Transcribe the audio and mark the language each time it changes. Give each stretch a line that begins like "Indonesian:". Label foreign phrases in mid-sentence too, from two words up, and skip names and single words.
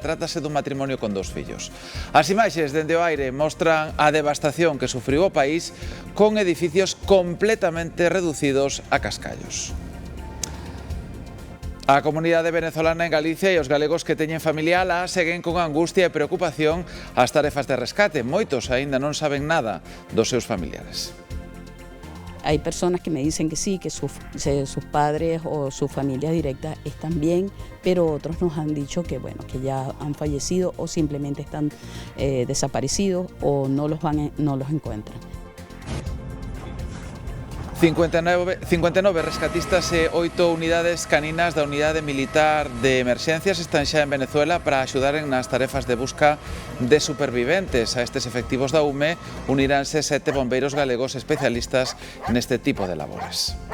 Galician: Trátase dun matrimonio con 2 fillos. As imaxes dende o aire mostran a devastación que sufriu o país con edificios completamente reducidos a cascallos. A comunidade venezolana en Galicia e os galegos que teñen familia alá seguen con angustia e preocupación as tarefas de rescate. Moitos aínda non saben nada dos seus familiares.
Spanish: Hay personas que me dicen que sí, que sus padres o su familia directa están bien, pero otros nos han dicho que, bueno, que ya han fallecido o simplemente están desaparecidos o no los encuentran.
Galician: 59 rescatistas e 8 unidades caninas da Unidade Militar de Emerxencias están xa en Venezuela para axudaren nas tarefas de busca de superviventes. A estes efectivos da UME uniránse 7 bombeiros galegos especialistas neste tipo de labores.